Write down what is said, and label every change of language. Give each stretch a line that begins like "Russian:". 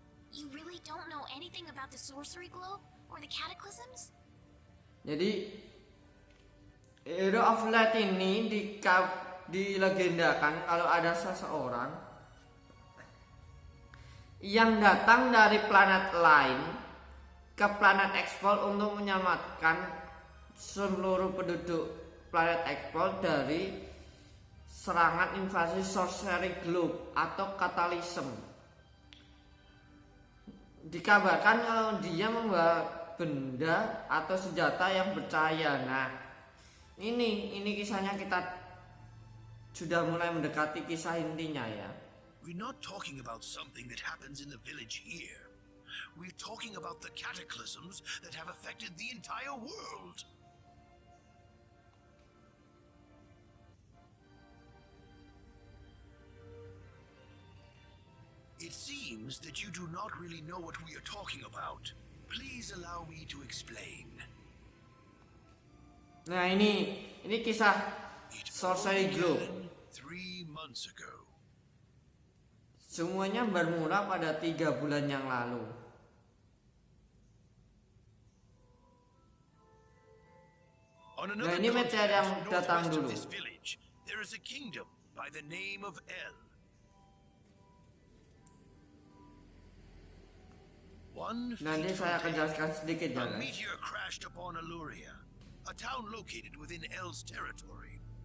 English: You really don't know anything about the sorcery globe or the cataclysms?
Indonesian: Jadi Hero of Light ini dilegendakan kalau ada seseorang yang datang dari planet lain ke planet Ekspol untuk menyelamatkan seluruh penduduk planet Ekspol dari serangan invasi sorcery globe atau katalism. Dikabarkan kalau dia membawa benda atau senjata yang bercahaya. Nah, ini kisahnya, kita sudah mulai mendekati kisah intinya ya.
English: We're not talking about something that happens in the village here. We're talking about the cataclysms that have affected the entire world. It seems that you do not really know what we are talking about. Please allow me to explain.
Indonesian: Nah, ini kisah sorcery globe.
English: 3 months ago.
Indonesian: Semuanya bermula pada 3 bulan yang lalu. Nah, ini Meteor yang datang dulu.
English: There is a kingdom by the name of El.
Indonesian: Nanti saya akan jelaskan sedikit ya.
English: A meteor crashed upon Aluria, a town located within El's territory.